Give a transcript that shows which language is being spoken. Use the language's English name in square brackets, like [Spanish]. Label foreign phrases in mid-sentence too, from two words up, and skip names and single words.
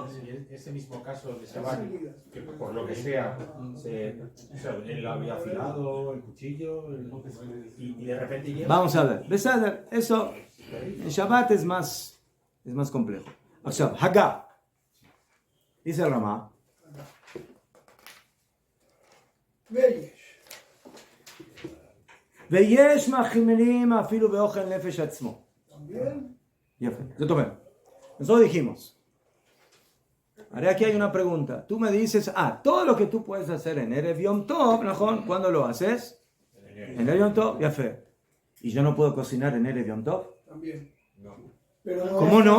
[Spanish] Ese mismo caso de Shabbat, que por lo que sea, él había afilado el cuchillo y de repente llega. Vamos a ver. Beseder, eso en Shabbat es más complejo. O sea, Hagá. Dice el Ramá. Veyesh. [Hebrew] ויש מחמירים אפילו באוכל נפש עצמו. [Spanish] También. [Hebrew] יפה, זאת אומרת, [Spanish] nosotros dijimos, ahora aquí hay una pregunta, tú me dices, todo lo que tú puedes hacer en [Hebrew] Erev Yom Tov, [Spanish] ¿no? ¿Cuándo lo haces? En [Hebrew] Erev Yom Tov, [Spanish] yafé. ¿Y yo no puedo cocinar en [Hebrew] Erev Yom Tov? [Spanish] También. Pero no ¿Cómo no?